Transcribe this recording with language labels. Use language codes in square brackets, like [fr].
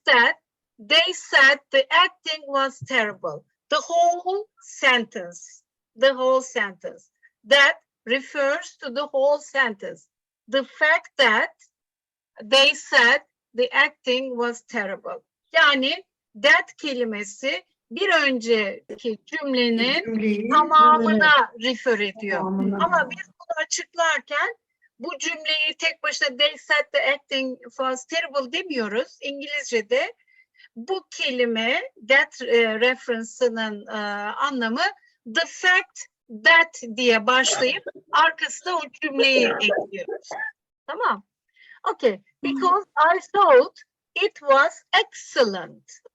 [en] terrible. they said the acting was terrible. The whole sentence. That refers to the whole sentence. The fact that they said the acting was terrible. [tr] Yani that kelimesi bir önceki cümlenin Cümleyi tamamına refer ediyor. tamamına. Ama biz bunu açıklarken bu cümleyi tek başına [en] they said the acting was terrible [tr] demiyoruz. İngilizce'de bu kelime that reference'ının anlamı [en] the fact that [tr] diye başlayıp arkasına o cümleyi ekliyoruz. Tamam. Okay. [en] Because I thought it was excellent.